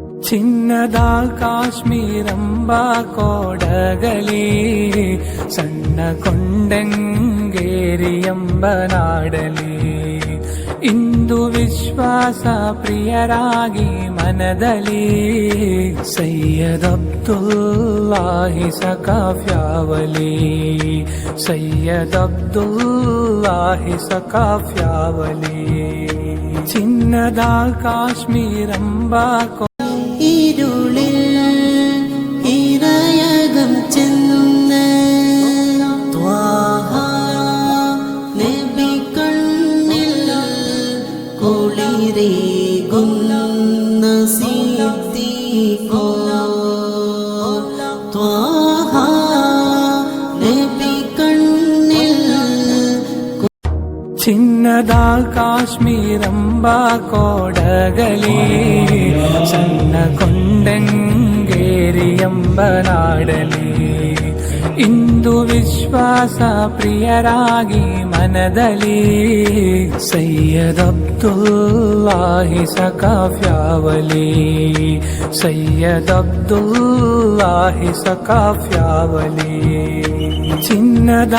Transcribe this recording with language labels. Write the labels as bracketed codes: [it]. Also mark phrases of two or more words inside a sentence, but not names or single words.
[kn] ಚಿನ್ನದ ಕಾಶ್ಮೀರಂಬ ಕೋಡಗಲಿ ಸಣ್ಣ ಕೊಂಡಂಗೇರಿಯಂಬ ನಾಡಲಿ ಇಂದು ವಿಶ್ವಾಸ ಪ್ರಿಯರಾಗಿ ಮನದಲ್ಲಿ ಸೈಯದ್ ಅಬ್ದುಲ್ಲಾಹಿ ಸಕಾಫ್ಯಾವಲಿ ಸೈಯದ್ ಅಬ್ದುಲ್ಲಾಹಿ ಸಕಾಫ್ಯಾವಲಿ ಚಿನ್ನದ ಕಾಶ್ಮೀರಂಬ [ml] ഇരുളിൽ ഇരയകം ചെന്ന ത്വാഹ നബി കണ്ണിൽ കുളിരേകുന്ന സിദ്ദീഖോ ത്വാഹ നബി കണ്ണിൽ [kn] ಚಿನ್ನದ ಕಾಶ್ಮೀರಂಬ ಕೋಡಗಲಿ ಸಣ್ಣ ಕೊಂಡಂಗೇರಿಯಂಬ ನಾಡಲಿ ಇಂದು ವಿಶ್ವಾಸ ಪ್ರಿಯರಾಗಿ ಮನದಲ್ಲಿ ಸೈಯದ್ ಅಬ್ದುಲ್ಲಾಹಿ ಸಕಾಫ್ಯಾವಲಿ ಸೈಯದ್ ಅಬ್ದುಲ್ಲಾಹಿ ಸಕಾಫ್ಯಾವಲಿ ಚಿನ್ನದ